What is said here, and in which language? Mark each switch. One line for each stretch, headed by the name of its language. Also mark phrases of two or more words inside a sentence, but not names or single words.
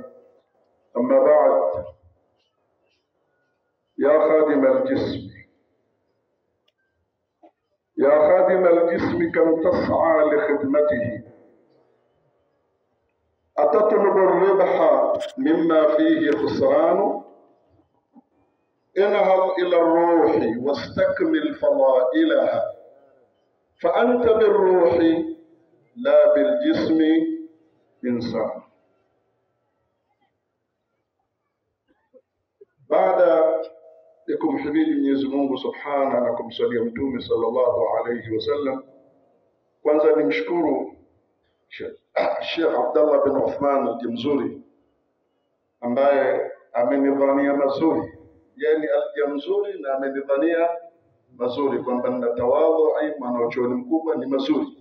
Arabic: أما بعد، يا خادم الجسم، يا خادم الجسم كم تسعى لخدمته، أتطلب الربح مما فيه خسران؟ انهض إلى الروح واستكمل فضائلها، فأنت بالروح لا بالجسم إنسان.
Swahili: Baada ya kumhimidi Mwenyezi Mungu Subhanahu na kumsalia Mtume
Arabic: صلى الله عليه وسلم,
Swahili: kwanza nimshukuru Sheikh Abdullah bin Uthman al-Jamzuri ambaye amenidhania mazuri, yani al-Jamzuri na amenidhania mazuri kwamba nina tawadhu, mwanachuoni mkubwa, ni mazuri.